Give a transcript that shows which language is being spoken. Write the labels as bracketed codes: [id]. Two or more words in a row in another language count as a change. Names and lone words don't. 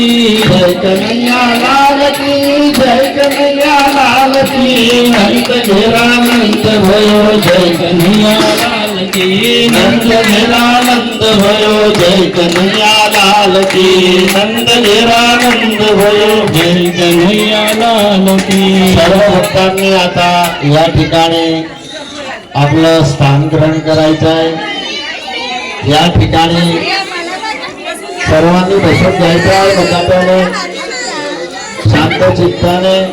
[hi] जय कन्हैया लाल की जय कन्हैया लाल की नंद घेरा नंद भयो जय कन्हैया लाल की नंद घेरा नंद भयो जय कन्हैया लाल की नंद घेरा नंद भयो जय कन्हैया लाल की [mr] सर्व भक्तांनी आता या ठिकाणी आपलं स्थान ग्रहण करायचं आहे या ठिकाणी सर्वांनी बसून घ्यायचं आहे मुकाट्याने शांत चित्ताने